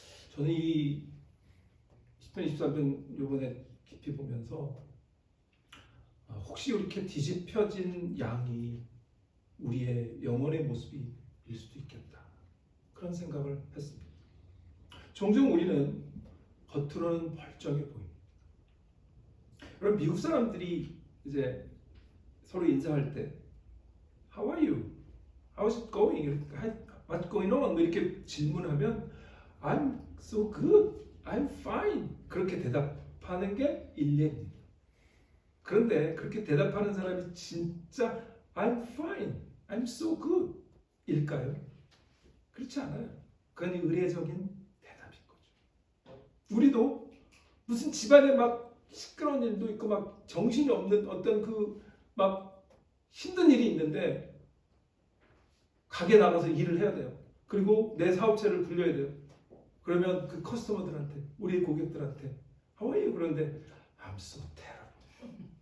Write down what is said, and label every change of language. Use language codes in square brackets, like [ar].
[ko] 저는 이 10편 23편 이번에 깊이 보면서 혹시 이렇게 뒤집혀진 양이 우리의 영혼의 모습일 수도 있겠다. 그런 생각을 했습니다. 종종 우리는 겉으로는 멀쩡해 보입니다. 그럼 미국 사람들이 이제 서로 인사할 때 [en] How are you? How's it going? What's going on? [ko] 이렇게 질문하면 [en] I'm so good. I'm fine. [ko] 그렇게 대답하는 게 일례입니다. 그런데 그렇게 대답하는 사람이 진짜 [en] I'm fine. I'm so good. [ko] 일까요? 그렇지 않아요. 그건 의례적인 대답인 거죠. 우리도 무슨 집안에 막 시끄러운 일도 있고 막 정신이 없는 어떤 그 막 힘든 일이 있는데 가게 나가서 일을 해야 돼요. 그리고 내 사업체를 굴려야 돼요. 그러면 그 커스터머들한테, 우리 고객들한테 [en] How are you? [ko] 그런데 [en] I'm so terrible.